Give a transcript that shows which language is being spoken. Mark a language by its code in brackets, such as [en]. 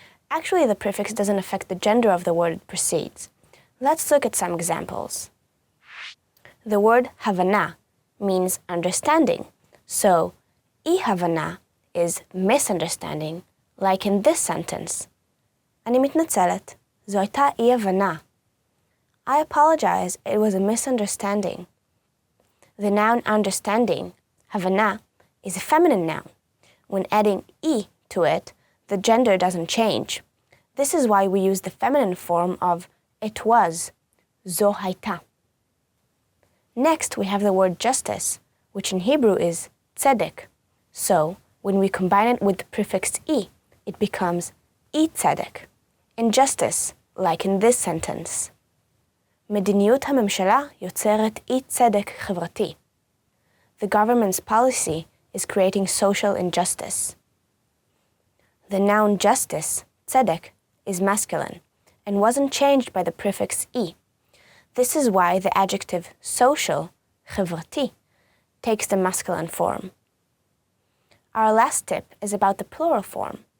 [en] Actually, the prefix doesn't affect the gender of the word it precedes. Let's look at some examples. The word havana means understanding. So, אי-הבנה is misunderstanding, like in this sentence. [he] אני מתנצלת, זו הייתה אי-הבנה. [en] I apologize, it was a misunderstanding. The noun understanding, havana, is a feminine noun. When adding I to it, the gender doesn't change. This is why we use the feminine form of it was, [he] זו הייתה. [en] Next, we have the word justice, which in Hebrew is tzedek. So, when we combine it with the prefix I, it becomes tzedek. Injustice, like in this sentence. [he] מדיניות הממשלה יוצרת אי-צדק חברתי. [en] The government's policy is creating social injustice. The noun justice, tzedek, is masculine and wasn't changed by the prefix I. This is why the adjective social, חברתי, takes the masculine form. Our last tip is about the plural form.